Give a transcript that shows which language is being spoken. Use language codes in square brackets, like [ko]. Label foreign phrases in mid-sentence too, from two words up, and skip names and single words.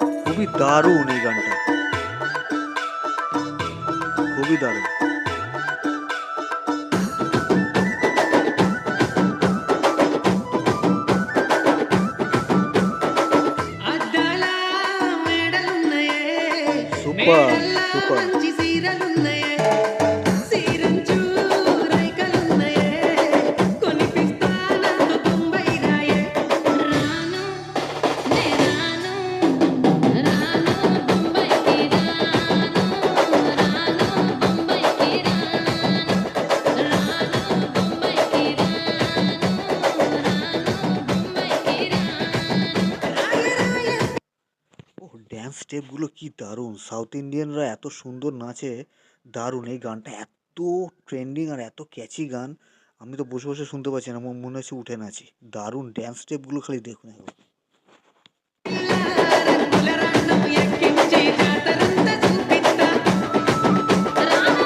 [bn] খুবই দারুণ এই গানটা, খুবই দারুণ। [te] అద్దాల మేడలున్నయే సూపర్! మేడల్లా సూపర్! మంచి సీరలున్నయే సీరంచు రైకలున్నయే కొనిపిస్తా నాతో బొంబై రాయే రాను నే రాను రాను బొంబైకి రాను రాను బొంబైకి రాను రాను బొంబైకి రాను రాను బొంబైకి రాను రాయే రాయే [bn] ওহ! ড্যান্স স্টেপগুলো কি দারুণ! [en] South Indians [bn] এত সুন্দর নাচে, দারুণ! এই গানটা এত ট্রেন্ডিং আর এত ক্যাচি গান, আমি তো বসে, বসে শুনতে পাচ্ছি না। আমার মনে হচ্ছে উঠে নাচি। দারুণ ড্যান্স স্টেপগুলো খালি দেখুন একবার। [te] రంగుల రాట్నం ఎక్కించి జాతరంతా చూపిస్తా రాను